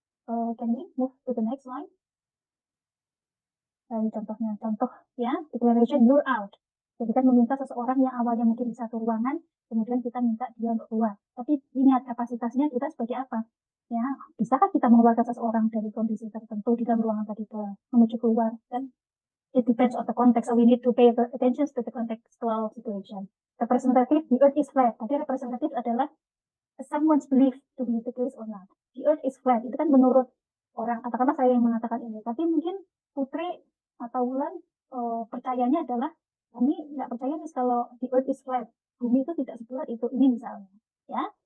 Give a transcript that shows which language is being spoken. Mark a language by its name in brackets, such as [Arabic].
[English] Can we move to the next slide? [Indonesian] Contohnya, ya, [English] declaration you're out. [Indonesian] Jadi kan meminta seseorang yang awalnya mungkin di satu ruangan, kemudian kita minta dia untuk keluar. Tapi ingat kapasitasnya kita sebagai apa? Ya, bisakah kita mengeluarkan seseorang dari kondisi tertentu di dalam ruangan tadi menuju keluar? Dan [English] it depends on the context, so we need to pay attention to the contextual situation. Representative, the earth is flat. [Indonesian] Tapi [English] representative [Indonesian] adalah [English] someone's belief to be the case or not. The earth is flat. [Indonesian] Itu kan menurut orang, katakanlah saya yang mengatakan ini. Tapi mungkin Putri atau Wulan percayanya adalah kami nggak percaya nih kalau [English] the earth is flat, [Indonesian] bumi itu tidak sebulat itu, ini misalnya, ya.